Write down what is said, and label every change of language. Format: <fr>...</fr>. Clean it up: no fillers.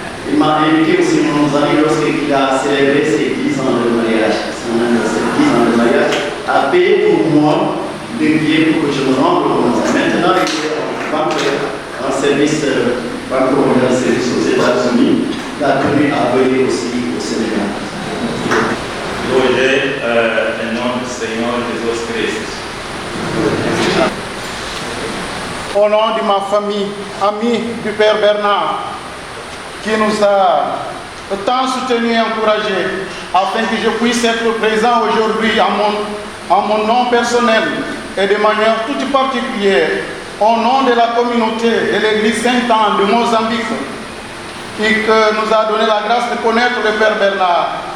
<fr>Il m'a invité aussi mon ami lorsqu'il a célébré ses 10 ans de mariage. Son anniversaire, 10 ans de mariage, a payé pour moi des billets pour que je me rende au monde. Maintenant, il est en service, aux États-Unis. Il a tenu à venir aussi au Sénégal.</fr> <pt>Hoje, em nome do Senhor Jesus Cristo.</pt> <fr>Au nom de ma famille, amis du Père Bernard, qui nous a tant soutenus et encouragés, afin que je puisse être présent aujourd'hui en mon nom personnel et de manière toute particulière, au nom de la communauté de l'Église Saint-Anne de Mozambique, qui nous a donné la grâce de connaître le Père Bernard.</fr>